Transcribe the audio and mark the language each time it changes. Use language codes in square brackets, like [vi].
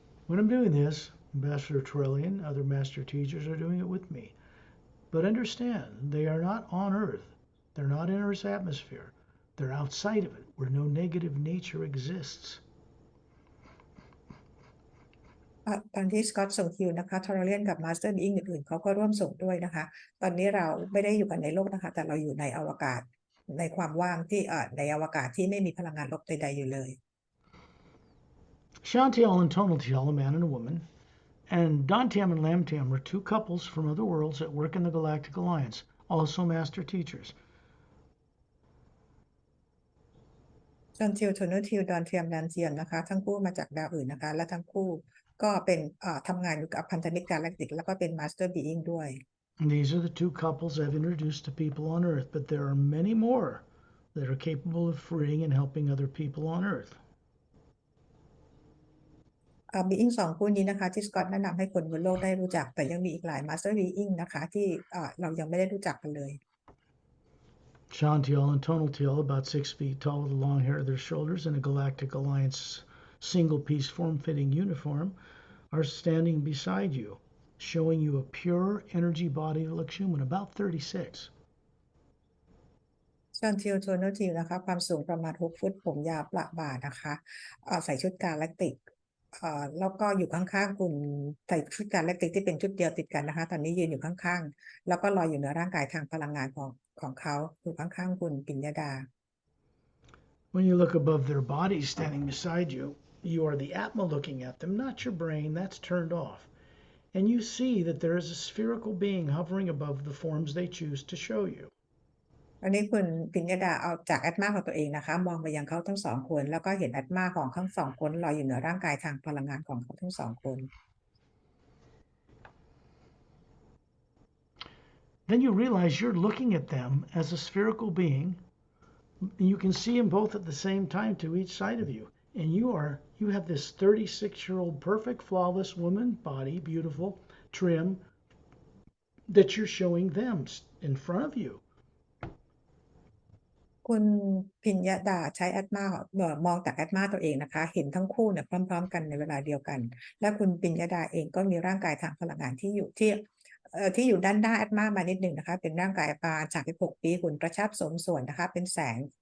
[en] I'm doing this, Ambassador Trillian, other master teachers are doing it with me. But understand, they are not on Earth. They're not in Earth's atmosphere. They're outside of it, where no negative nature exists. [th] ตอนที่สกอตส่งคิวนะคะทอร์เรียนกับมาสเตอร์บีอิงอื่นๆเขาก็ร่วมส่งด้วยนะคะตอนนี้เราไม่ได้อยู่กันในโลกนะคะแต่เราอยู่ในอวกาศในความว่างที่ในอวกาศที่ไม่มีพลังงานลบใดๆอยู่เลย [en] Shantiel and Tonaltiel, a man and a woman, and Dantiam and Lamtiam are two couples from other worlds that work in the Galactic Alliance, also master teachers. [th] จอนทิวโทนูทิวดอนเทียมดันเทียมนะคะทั้งคู่มาจากดาวอื่นนะคะและทั้งคู่ก็เป็นทำงานอยู่กับพันธมิตรกาแล็กติกแล้วก็เป็นมาสเตอร์บีอิงด้วย [en] And these are the two couples I've introduced to people on Earth, but there are many more that are capable of freeing and helping other people on Earth. [th] บีอิงสองคู่นี้นะคะที่สกอตแนะนำให้คนบนโลกได้รู้จักแต่ยังมีอีกหลายมาสเตอร์บีอิงนะคะที่เรายังไม่ได้รู้จักกันเลย [en] Shantiel and Tonaltiel, about 6 feet tall with long hair to their shoulders in a Galactic Alliance single-piece form-fitting uniform, are standing beside you, showing you a pure energy body that looks human, about 36. [th] จอนทิวโทนูทิวนะคะความสูงประมาณ6 ฟุตผมยาวประบ่านะคะใส่ชุดกาแล็กติกแล้วก็อยู่ข้างๆคุณใส่ชุดกาแล็กติกที่เป็นชุดเดียวติดกันนะคะตอนนี้ยืนอยู่ข้างๆแล้วก็ลอยอยู่เหนือร่างกายทางพลังงานของเขาอยู่ข้างๆคุณปิญญดา [en] When you look above their bodies standing beside you, you are the Atma looking at them, not your brain, that's turned off. And you see that there is a spherical being hovering above the forms they choose to show you. [th] อันนี้คุณปิญญดาเอาจากแอตมาของตัวเองนะคะมองไปยังเขาทั้งสองคนแล้วก็เห็นแอตมาของทั้งสองคนลอยอยู่เหนือร่างกายทางพลังงานของเขาทั้งสองคน [en] Then you realize you're looking at them as a spherical being. You can see them both at the same time to each side of you. And you have this 36-year-old perfect, flawless woman body, beautiful, trim, that you're showing them in front of you. [th] คุณพิญญดาใช้แอตมามองจากแอตมาตัวเองนะคะเห็นทั้งคู่เนี่ยพร้อมๆกันในเวลาเดียวกันและคุณพิญญดาเองก็มีร่างกายทางพลังงานที่อยู่ด้านหน้าแอตมามานิดหนึ่งนะคะเป็นร่างกายประมาณ36 ปีหุ่นกระชับสมส่วนนะคะเป็นแสง